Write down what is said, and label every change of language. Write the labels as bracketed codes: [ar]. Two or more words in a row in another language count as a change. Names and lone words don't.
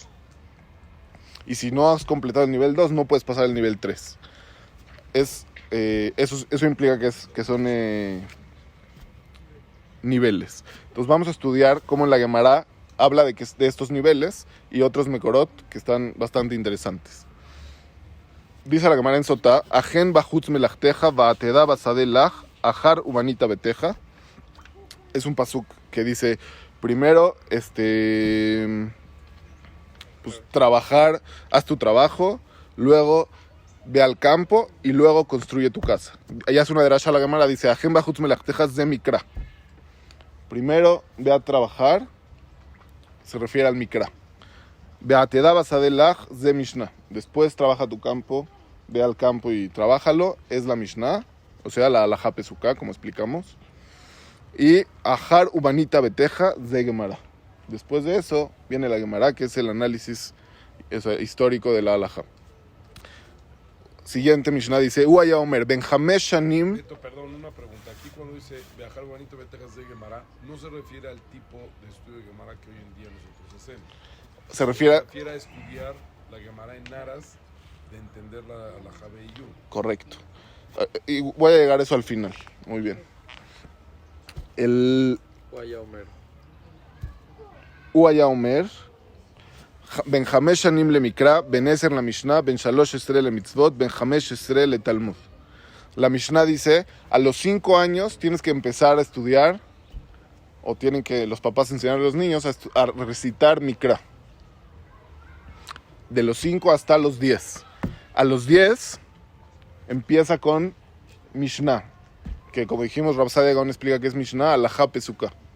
[es] Y si no has completado el nivel 2, no puedes pasar al nivel 3. Eso implica que son niveles. Entonces vamos a estudiar cómo en la Gemara habla de estos niveles y otros mekorot que están bastante interesantes. Dice la Gemara en Sotá, [he] הכן בחוץ מלאכתך ועתדה בשדה לך אחר ובנית ביתך. [es] Es un pasuk que dice, primero, pues trabajar, haz tu trabajo, luego ve al campo y luego construye tu casa. Allá es una derasha la Gemara, dice, [he] הכן בחוץ מלאכתך זה מקרא. [es] Primero, ve a trabajar, se refiere al mikra. [he] ועתדה בשדה לך זה משנה. [es] Después trabaja tu campo, ve al campo y trabájalo, es la mishnah, o sea, la [he] הלכה פסוקה, [es] como explicamos. [he] ואחר ובנית ביתך זה גמרא. [es] Después de eso viene la Gemara, que es el análisis histórico de la halajá. Siguiente mishnah dice, [he] והיה אומר, בן חמש שנים. [es] Perdón, una pregunta. Aquí cuando dice viajar bonito betejas de Gemara, no se refiere al tipo de estudio de Gemara que hoy en día nosotros hacemos. Se refiere a estudiar la Gemara en aras de entender la Jabeiyú. Correcto. Y voy a llegar a eso al final. Muy bien. El [he] והיה אומר. והיה אומר, בן חמש שנים למקרא, בן עשר למשנה, בן שלוש עשרה למצוות, בן חמש עשרה לתלמוד. [es] La Mishnah dice, a los 5 años tienes que empezar a estudiar, o tienen que los papás enseñar a los niños a recitar Mikra. De los 5 hasta los 10. A los 10 empieza con Mishnah, que como dijimos, Rav Sadia Gaon explica que es Mishnah, [he] הלכה פסוקה.